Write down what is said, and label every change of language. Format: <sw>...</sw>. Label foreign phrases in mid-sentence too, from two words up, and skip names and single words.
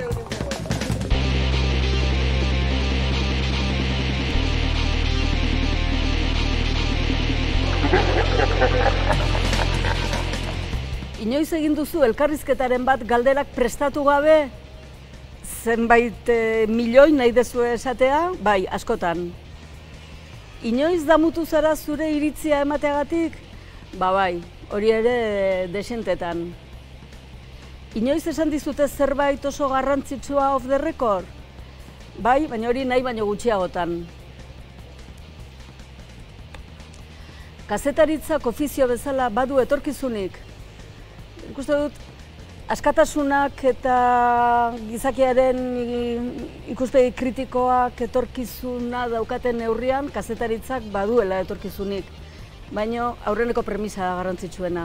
<eu>Inoiz egin duzu elkarrizketaren bat galderak prestatu gabe zenbait milioi nahi dezu esatea? Bai, askotan. Inoiz damutu zara zure iritzia emateagatik? Bai, hori ere desentetan. Inoiz esan dizute zerbait oso garrantzitsua</eu> <en>off the record?</en> <eu>Bai, baina hori nahi baino gutxiagotan. Kazetaritzak ofizio bezala badu etorkizunik? Ikuste dut, askatasunak eta gizakiaren ikuspegi kritikoak etorkizuna daukaten neurrian, kazetaritzak baduela etorkizunik, baina aurreneko premisa da garrantzitsuena.</eu>